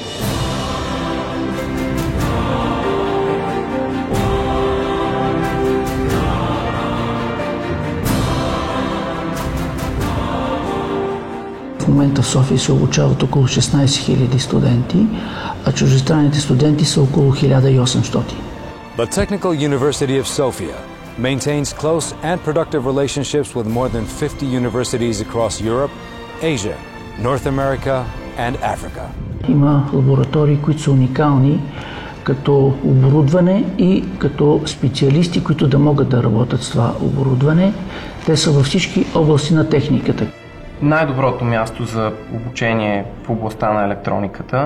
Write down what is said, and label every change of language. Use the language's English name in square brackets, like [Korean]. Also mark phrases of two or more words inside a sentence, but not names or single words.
[Bulgarian] В момента в София се обучават около 16 000 студенти, а чуждестранните студенти са около 1800. [English] The Technical University of Sofia maintains close and productive relationships with more than 50 universities across Europe, Asia, North America and Africa. [Bulgarian] Има лаборатории, които са уникални като оборудване и като специалисти, които да могат да работят с това оборудване. Те са във всички области на техниката. Най-доброто място за обучение в областта на електрониката.